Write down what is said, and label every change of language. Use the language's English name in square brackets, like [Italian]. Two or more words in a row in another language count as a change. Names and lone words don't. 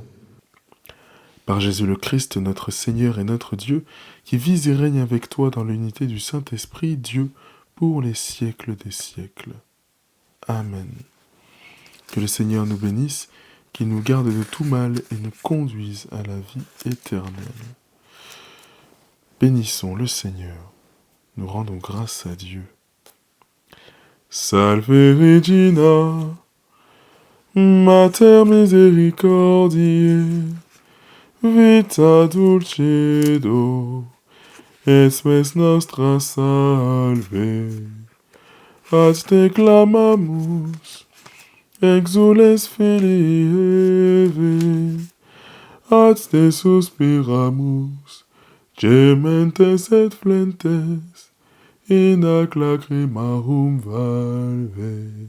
[French] Par Jésus le Christ, notre Seigneur et notre Dieu, qui vit et règne avec toi dans l'unité du Saint-Esprit, Dieu, pour les siècles des siècles. Amen. Que le Seigneur nous bénisse, qu'il nous garde de tout mal et nous conduise à la vie éternelle. Bénissons le Seigneur. Nous rendons grâce à Dieu. [Latin] Salve Regina, Mater misericordiae, vita dulcedo, et spes nostra salve. Ad te clamamus, exules filii Eve, ad te suspiramus, gementes et flentes, in ac lacrimarum valve.